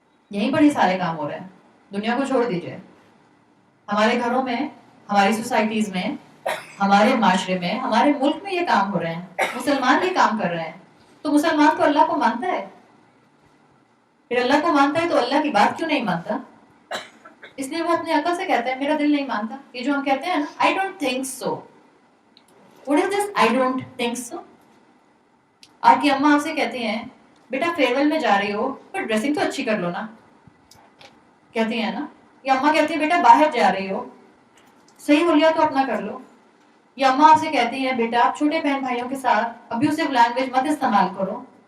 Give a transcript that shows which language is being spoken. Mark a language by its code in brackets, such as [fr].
[ur] یہیں پر ہی سارے کام ہو رہے ہیں, دنیا کو چھوڑ دیجئے. ہمارے گھروں میں, ہماری سوسائٹیز میں, ہمارے معاشرے میں, ہمارے ملک میں یہ کام ہو رہے ہیں, مسلمان یہ کام کر رہے ہیں. تو مسلمان تو اللہ کو مانتا ہے, پھر اللہ کو مانتا ہے تو اللہ کی بات کیوں نہیں مانتا؟ اس لیے وہ اپنے عقل سے کہتے ہیں میرا دل نہیں مانتا. یہ جو ہم کہتے ہیں نا [en] I don't think so. What is this I don't think so? [ur] آپ کی اماں آپ سے کہتی ہیں بیٹا فیئر ویل میں جا رہی ہو پر ڈریسنگ تو اچھی کر لو نا, کہتی ہیں نا. یا اماں کہتی ہے بیٹا باہر جا رہی ہو صحیح ہو لیا تو اپنا کر لو. یا اماں آپ سے کہتی ہیں بیٹا آپ چھوٹے بہن بھائیوں کے ساتھ ابیوسو لینگویج مت استعمال کرو.